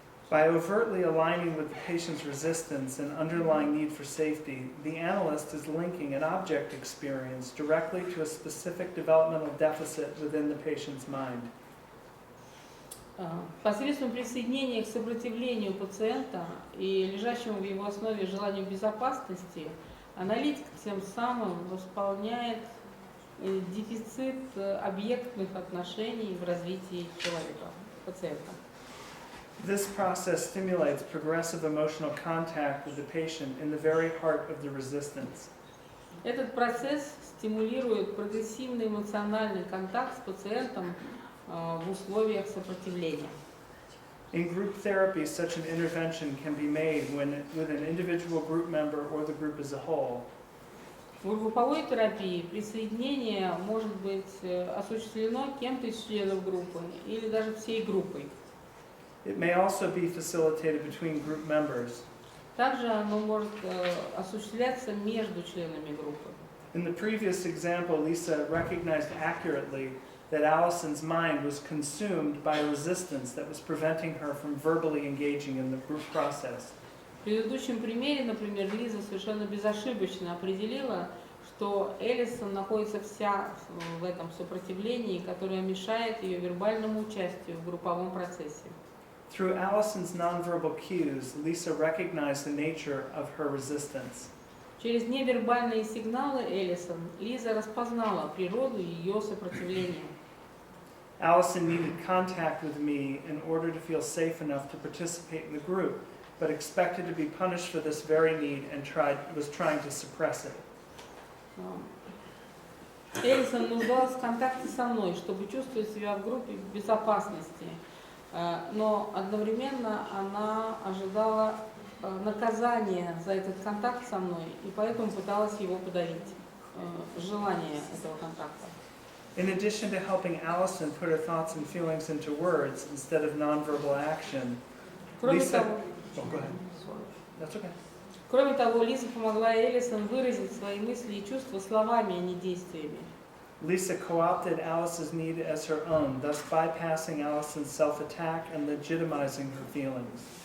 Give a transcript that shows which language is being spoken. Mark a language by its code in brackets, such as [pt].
[en] By overtly aligning with the patient's resistance and underlying need for safety, the analyst is linking an object experience directly to a specific developmental deficit within the patient's mind. [ru] Посредством присоединения к сопротивлению пациента и лежащему в его основе желанию безопасности, аналитик тем самым восполняет дефицит объектных отношений в развитии человека, пациента. [en] This process stimulates progressive emotional contact with the patient in the very heart of the resistance. [ru] Этот процесс стимулирует прогрессивный эмоциональный контакт с пациентом в условиях сопротивления. [en] In group therapy, such an intervention can be made with an individual group member or the group as a whole. [ru] В групповой терапии присоединение может быть осуществлено кем-то из членов группы или даже всей группой. [en] It may also be facilitated between group members. [ru] Также оно может осуществляться между членами группы. [en] In the previous example, Lisa recognized accurately that Allison's mind was consumed by a resistance that was preventing her from verbally engaging in the group process. [ru] В предыдущем примере, например, Лиза совершенно безошибочно определила, что Эллисон находится вся в этом сопротивлении, которое мешает ее вербальному участию в групповом процессе. [en] Through Allison's nonverbal cues, Lisa recognized the nature of her resistance. [ru] Через невербальные сигналы Эллисон Лиза распознала природу ее сопротивления. [en] Allison needed contact with me in order to feel safe enough to participate in the group, but expected to be punished for this very need and was trying to suppress it. [ru] Эллисон нуждалась в контакте со мной, чтобы чувствовать себя в группе в безопасности, но одновременно она ожидала наказания за этот контакт со мной, и поэтому пыталась его подавить, желание этого контакта. [en] In addition to helping Allison put her thoughts and feelings into words instead of nonverbal action, [ru] Кроме [en] Lisa... [ru] того, [en] Oh, go ahead. That's okay. [ru] Кроме того, Лиза помогла Элисон выразить свои мысли и чувства словами, а не действиями. [en] Lisa co-opted Alice's need as her own, thus bypassing Allison's self-attack and legitimizing her feelings.